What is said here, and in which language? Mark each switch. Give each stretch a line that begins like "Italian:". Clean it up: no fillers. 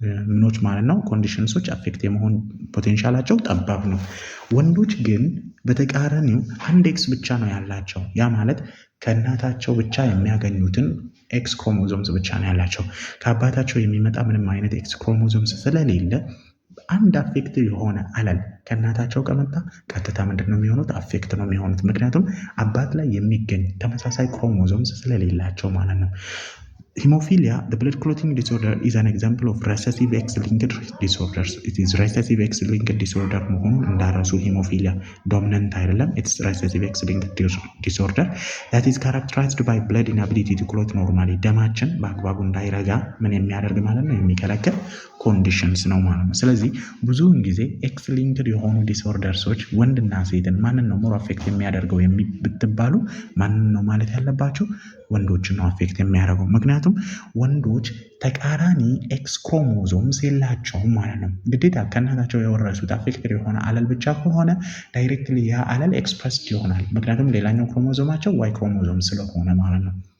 Amharic: ምኖች ማለት ነው ኮንዲሽንሶች አፌክት የመሆን ፖቴንሻላቸው ጠባብ ነው። ወንዶች ግን በተቃራኒው አንድ ኤክስ ብቻ ነው ያላቸው። ያ ማለት ከእናታቸው ብቻ የሚያገኙትን ኤክስ ክሮሞዞምስ ብቻ ነው ያላቸው። ከአባታቸው የሚመጣ ምንም አይነት ኤክስ ክሮሞዞምስ ስለሌለ አንድ አፌክት የሆነ አለል ከእናታቸው ከመጣ ቀጥታ ምንድን ነው የሚሆኑት? አፌክት ነው የሚሆኑት። ምክንያቱም አባት ላይ የሚገኝ ተመሳሳይ ክሮሞዞምስ ስለሌላቸው ማለት ነው።
English: Hemophilia, the blood clotting disorder, is an example of recessive X-linked disorders. It is recessive X-linked disorder
Amharic: መሆኑን እንዳረሱ ሂሞፊሊያ ዶሚናንት አይደለም።
English: It's recessive X-linked disorder that is characterized by blood inability to clot normally።
Amharic: ደማችን በአግባቡ እንዳይረጋ ምን የሚያደርግ ማለት ነው? የሚከለክል ኮንዲሽንስ ነው ማለት ነው። ስለዚህ ብዙውን ጊዜ X-linked የሆኑ ዲስኦርደርሶች ወንድና ሴትን ማንን ነው ሞር አፌክት የሚያደርገው ብትባሉ ማንን ነው ማለት ያለባቸው? ወንዶችን ነው አፌክት የሚያደርገው። ምክንያቱም ወንዶች ተቃራኒ ኤክስ ክሮሞዞምስ የላቸውም ማለት ነው። ግዴታ ከእናታቸው የወረሱት አፌክትድ የሆነ አለል ብቻ ከሆነ ዳይሬክትሊ ያ አለል ኤክስፕረስድ ይሆናል። ምክንያቱም ሌላኛው ክሮሞዞማቸው ዋይ ክሮሞዞም ስለሆነ ማለት ነው።